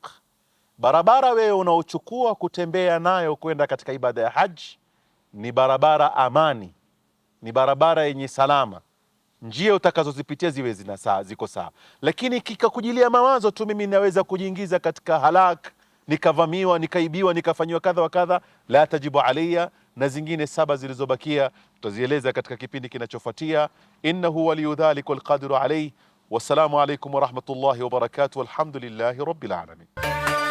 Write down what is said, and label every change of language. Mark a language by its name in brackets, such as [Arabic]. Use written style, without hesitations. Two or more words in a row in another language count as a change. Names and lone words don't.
[Swahili] Barabara wewe unaochukua kutembea nayo kwenda katika ibada ya haji ni barabara amani, ni barabara yenye salama, njia utakazozipitia ziwe ziko sawa. Lakini kikakujilia mawazo tu, mimi naweza kujiingiza katika halak, nikavamiwa, nikaibiwa, nikafanyiwa kadha wa kadha, [Arabic] لا تجب علي. [Swahili] Na zingine 7 zilizobakia tutazieleza katika kipindi kinachofuatia. [Arabic] إنه ولي ذلك والقادر عليه. والسلام عليكم ورحمة الله وبركاته والحمد لله رب العالمين.